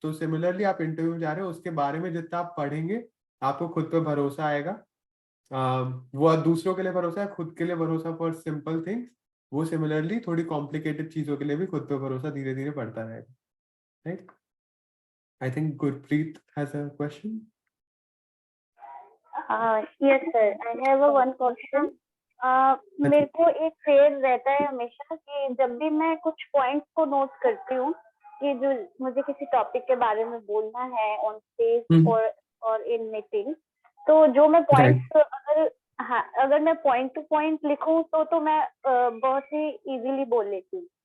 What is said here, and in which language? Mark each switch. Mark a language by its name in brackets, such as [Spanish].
[Hindi] तो सिमिलरली आप इंटरव्यू में जा रहे हो, उसके बारे में जितना आप पढ़ेंगे आपको खुद पे भरोसा आएगा। वो दूसरों के लिए भरोसा है, खुद के लिए भरोसा [English] for simple things, [Hindi] वो सिमिलरली थोड़ी कॉम्प्लिकेटेड चीजों के लिए भी खुद पे भरोसा धीरे धीरे बढ़ता रहेगा, right. [English] I think Gurpreet has a question. Yes sir, I have a one question. [Hindi] मेरे को एक फेयर रहता है हमेशा कि जब भी मैं कुछ पॉइंट्स को नोट करती हूँ कि जो मुझे किसी टॉपिक के बारे में बोलना है ऑन स्टेज और इन मीटिंग, तो जो मैं पॉइंट्स अगर मैं पॉइंट टू पॉइंट लिखूं तो मैं बहुत ही इजीली बोल लेती हूँ।